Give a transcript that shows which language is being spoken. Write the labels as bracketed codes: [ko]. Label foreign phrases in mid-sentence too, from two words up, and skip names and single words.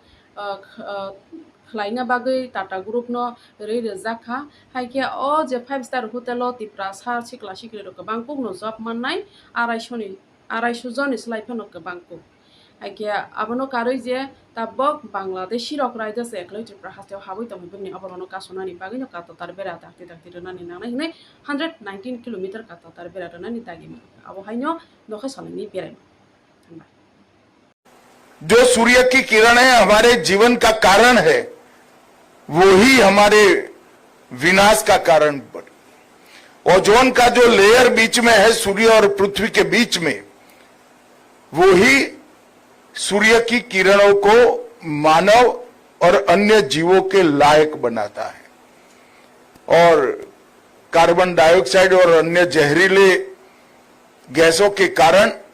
[trp] खलायना बागै टाटा ग्रुप नो रै रजाखा हायके ओ जे 5-star होटेल तिप्रा सा सिक्ला सिक्रि रो गोबां पुगनो जब माननाय 250 जन इसलायफानो गोबां पुग हायके आबनो कारै जे ताबक बांग्लादेशी रक रायदो से एकलै त्रिपुरा हास्तेव हाबै दंफैबेमनि अबरनो कासनानि बागैनो काटाटार बेरा दाक्ति दाक्ति रेनानि नांनाय होनै 119 किलोमीटर काटाटार बेरा रेनानि दागिमो अबहायनो नखा सालैनि बेराय [hi] जो सूर्य की किरणें हमारे जीवन का कारण है वही हमारे विनाश का कारण बने। ओजोन का जो लेयर बीच में है सूर्य और पृथ्वी के बीच में वही सूर्य की किरणों को मानव और अन्य जीवों के लायक बनाता है और [en] carbon dioxide [hi] और अन्य जहरीले गैसों के कारण